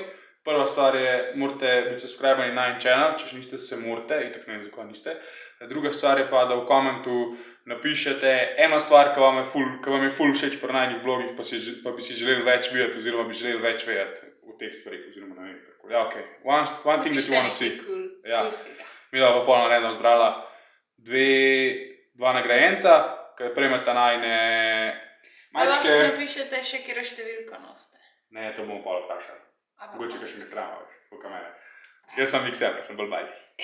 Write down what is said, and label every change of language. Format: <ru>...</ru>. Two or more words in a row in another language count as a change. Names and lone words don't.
<sl>Prva stvar je, morate biti subscribeni na en channel, če še niste, se morate, itak ne vem, zakaj niste. Druga stvar je pa, da v komentu napišete eno stvar, ki vam je ful všeč pri najnih blogih, pa bi si želeli več videti, oziroma bi želeli več vedeti v teh stvarih, oziroma ne vem, kako. Ja, okej.</sl> <en>One thing that you want to see.</en> <sl>Ja. Mi da pa pol naredno zbrala dva nagrajenca, ki prejmeta najne majčke. Lahko napišete še, kjer številko nosite. Ne, to bomo pol vprašali. Mogoče še mi srama, veš, koliko mene. Jaz sem Mixer, pa sem bolj bajs.</sl>